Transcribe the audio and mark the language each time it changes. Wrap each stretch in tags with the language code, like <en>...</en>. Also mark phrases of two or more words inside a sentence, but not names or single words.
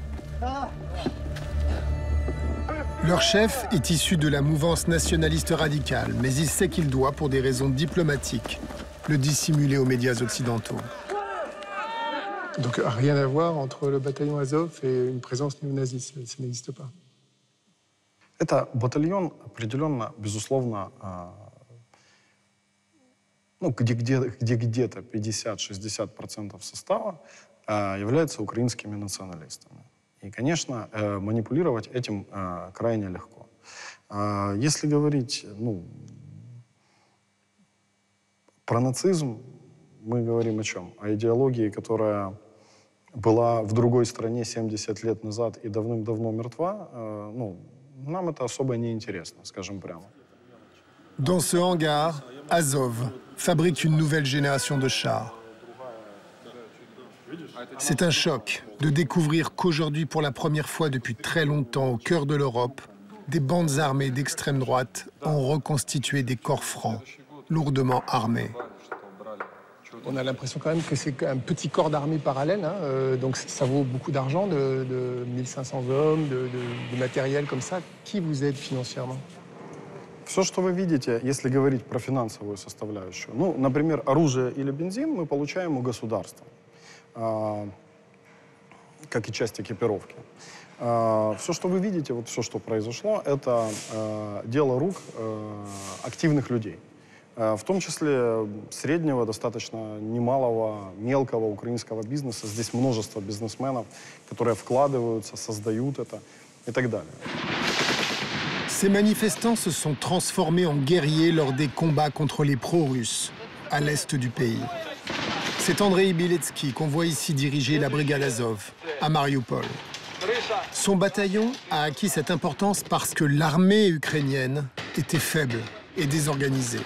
<fr>Leur chef est issu de la mouvance nationaliste radicale, mais il sait qu'il doit, pour des raisons diplomatiques, le dissimuler aux médias occidentaux. Donc rien à voir entre le bataillon Azov et une présence néo-nazie, ça n'existe pas.</fr> <ru>Это батальон определенно, безусловно, где-то 50-60% состава являются украинскими националистами. И, конечно, манипулировать этим крайне легко. Если говорить про нацизм, мы говорим о чем? О идеологии, которая была в другой стране 70 лет назад и давным-давно мертва. Нам это особо не интересно, скажем прямо.</ru> <fr>Dans ce hangar, Azov fabrique une nouvelle génération de chars. C'est un choc de découvrir qu'aujourd'hui, pour la première fois depuis très longtemps, au cœur de l'Europe, des bandes armées d'extrême droite ont reconstitué des corps francs, lourdement armés. On a l'impression quand même que c'est un petit corps d'armée parallèle, donc ça vaut beaucoup d'argent, de 1500 hommes, de matériel comme ça. Qui vous aide financièrement?</fr> <ru>Все, что вы видите, если говорить про финансовую составляющую, например, оружие или бензин мы получаем у государства, как и часть экипировки. Все, что вы видите, вот все, что произошло, это дело рук активных людей. В том числе среднего, достаточно немалого, мелкого украинского бизнеса. Здесь множество бизнесменов, которые вкладываются, создают это и так далее.</ru> <fr>Ces manifestants se sont transformés en guerriers lors des combats contre les pro-russes à l'est du pays. C'est Andrei Biletsky qu'on voit ici diriger la brigade Azov à Mariupol. Son bataillon a acquis cette importance parce que l'armée ukrainienne était faible et désorganisée.</fr>